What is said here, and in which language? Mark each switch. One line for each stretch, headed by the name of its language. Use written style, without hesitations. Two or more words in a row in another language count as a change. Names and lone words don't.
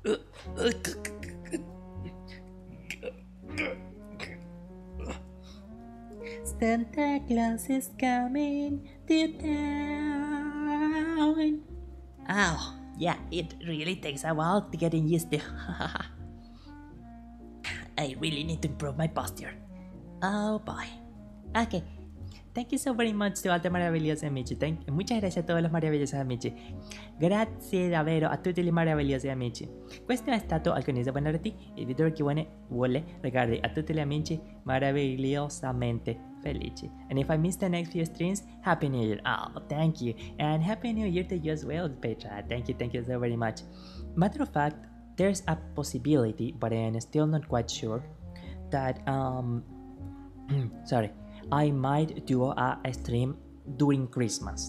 English: Santa Claus is coming to town. Oh, yeah, it really takes a while to get used to. I really need to improve my posture. Oh boy. Okay. Thank you so very much to all the
Italian: meravigliosi amici.
Spanish: Muchas gracias a todos los
Italian: meravigliosi amici. Grazie davvero a tutti i meravigliosi amici. Questo è stato alcuni buonanotte. Il video che vuole regalare a tutti gli amici meravigliosamente felici.
English: And if I miss the next few streams, Happy New Year. Oh, thank you. And Happy New Year to you as well, Petra. Thank you so very much. Matter of fact, there's a possibility, but I'm still not quite sure, that sorry, I might do a stream during Christmas.